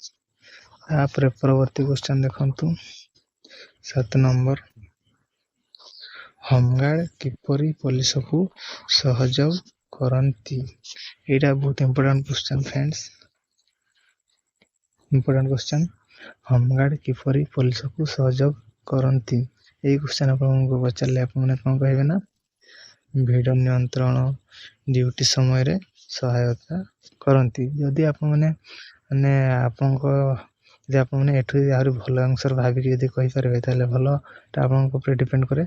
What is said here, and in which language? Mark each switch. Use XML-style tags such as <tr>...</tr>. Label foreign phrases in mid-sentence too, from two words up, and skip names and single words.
<or>ତାପର ପରବର୍ତ୍ତୀ କ୍ୱେଶ୍ଚନ ଦେଖନ୍ତୁ 7 ନମ୍ବର ହୋମଗାର୍ଡ କିପରି ପୁଲିସ କୁ ସହଯୋଗ କରନ୍ତି। ଏଟା ବହୁତ</or> <en>important question friends important question</en> <or>ହୋମଗାର୍ଡ କିପରି ପୁଲିସ କୁ ସହଯୋଗ କରନ୍ତି? ଏଇ କ୍ୱେଶ୍ଚନ୍ ଆପଣଙ୍କୁ ପଚାରିଲେ ଆପଣମାନେ କ'ଣ କହିବେ ନା ଭିଡ଼ ନିୟନ୍ତ୍ରଣ ଡ୍ୟୁଟି ସମୟରେ ସହାୟତା କରନ୍ତି। ଯଦି ଆପଣମାନେ ଆପଣଙ୍କ ଯଦି ଆପଣମାନେ ଏଠୁ ଆହୁରି ଭଲ ଆନ୍ସର୍ ଭାବିକି ଯଦି କହିପାରିବେ ତାହେଲେ ଭଲ, ଏଟା ଆପଣଙ୍କ ଉପରେ ଡିପେଣ୍ଡ କରେ।</or>